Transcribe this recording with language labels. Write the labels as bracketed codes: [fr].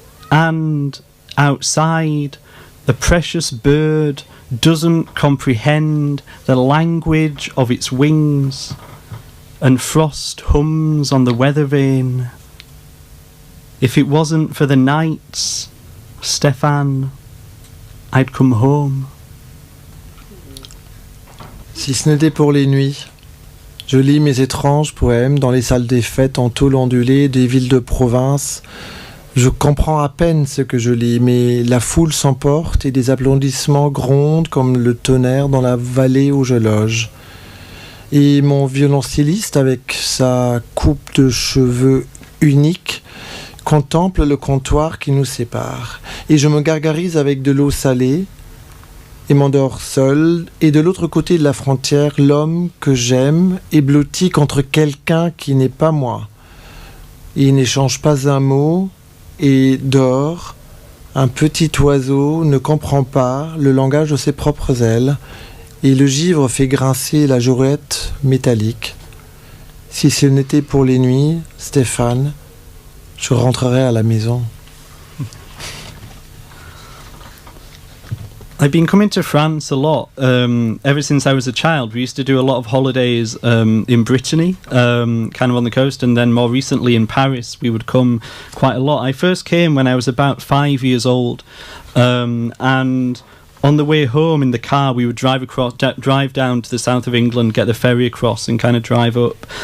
[en] And outside, the precious bird doesn't comprehend the language of its wings, and frost hums on the weather vane. If it wasn't for the nights, Stéphane, I'd come home. [fr] Si ce n'était pour les nuits, je lis mes étranges poèmes dans les salles des fêtes en tôle ondulée des villes de province. Je comprends à peine ce que je lis, mais la foule s'emporte et des applaudissements grondent comme le tonnerre dans la vallée où je loge. Et mon violoncelliste, avec sa coupe de cheveux unique, contemple le comptoir qui nous sépare. Et je me gargarise avec de l'eau salée et m'endors seul. Et de l'autre côté de la frontière, l'homme que j'aime est blotti contre quelqu'un qui n'est pas moi. Il n'échange pas un mot et dort. Un petit oiseau ne comprend pas le langage de ses propres ailes. Et le givre fait grincer la jourette métallique. Si ce n'était pour les nuits, Stéphane, je rentrerais à la maison. [en] I've been coming to France a lot ever since I was a child. We used to do a lot of holidays in Brittany, kind of on the coast, and then more recently in Paris we would come quite a lot. I first came when I was about 5 years old, and on the way home in the car we would drive down to the south of England, get the ferry across and kind of drive up.